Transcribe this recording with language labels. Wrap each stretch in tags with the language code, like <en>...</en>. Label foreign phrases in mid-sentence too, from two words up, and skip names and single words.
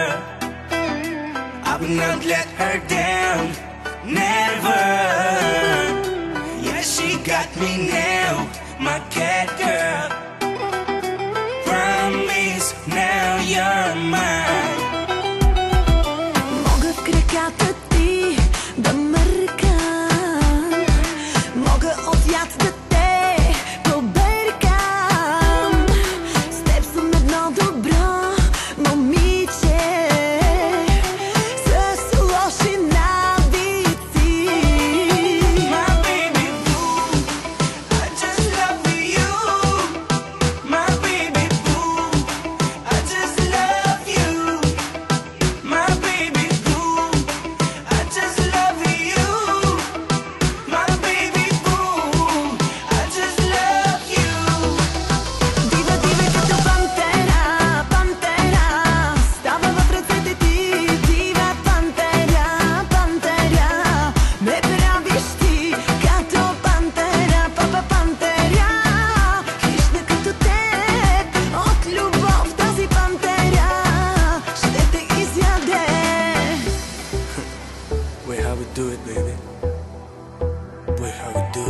<en>I will not let her down, never. Yeah, she got me now, my cat girl. Promise now you're mine.</en> <bg>Мога в краката ти да мъркам, мога от яд да те побъркам. С теб съм едно добро момиче с лоши навици.</bg> <en>My baby boo, I just love you. My baby boo, I just love you. My baby boo, I just love you. My baby boo, I just love you.</en> <bg>Дива, дива като пантера, пантера, става в ръцете ти. Дива пантера, пантера, ме правиш ти като пантера, папа пантера. Хищна като теб, от любов тази пантера ще те изяде.</bg> <en>Wait, how we do it, baby? Wait, how</en>